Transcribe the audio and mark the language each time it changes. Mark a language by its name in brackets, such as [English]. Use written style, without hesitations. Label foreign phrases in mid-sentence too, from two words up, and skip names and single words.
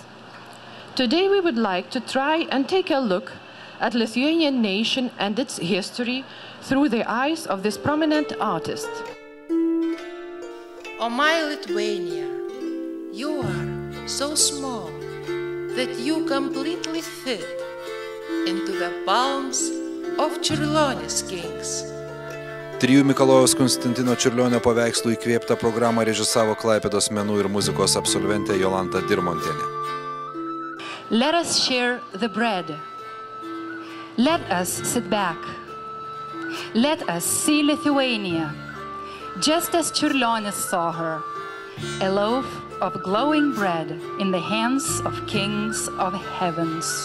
[English] Today we would like to try and take a look at Lithuanian nation and its history through the eyes of this prominent artist. Oh my Lithuania, you are so small that you completely fit into the palms of Čiurlionis kings. [Lithuanian] 3 Mikalojaus Konstantino Čiurlionio paveikslų įkvėptą programą režisavo Klaipėdos menų ir muzikos absolventė Jolanta Dirmontienė. [English] Let us share the bread. Let us sit back. Let us see Lithuania, just as Čiurlionis saw her, a loaf of glowing bread in the hands of kings of heavens.